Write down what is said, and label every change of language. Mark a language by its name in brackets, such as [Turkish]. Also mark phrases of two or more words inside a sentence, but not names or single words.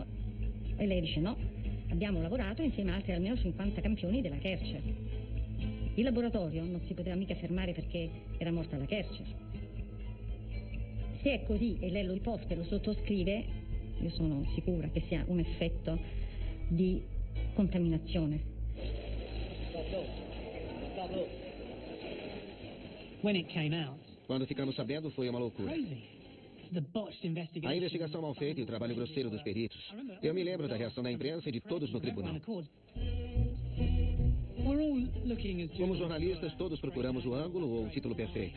[Italian] E lei dice no, abbiamo lavorato insieme a altri almeno 50 campioni della Kercher. Il laboratorio non si poteva mica fermare perché era morta la Kercher. Se è così e lei lo riposta e lo sottoscrive, io sono sicura che sia un effetto di contaminazione. [Portuguese] Quando ficamos sabendo foi uma loucura. A investigação mal feita e o trabalho grosseiro dos peritos. Eu me lembro da reação da imprensa e de todos no tribunal. Como jornalistas, todos procuramos o ângulo ou o título perfeito.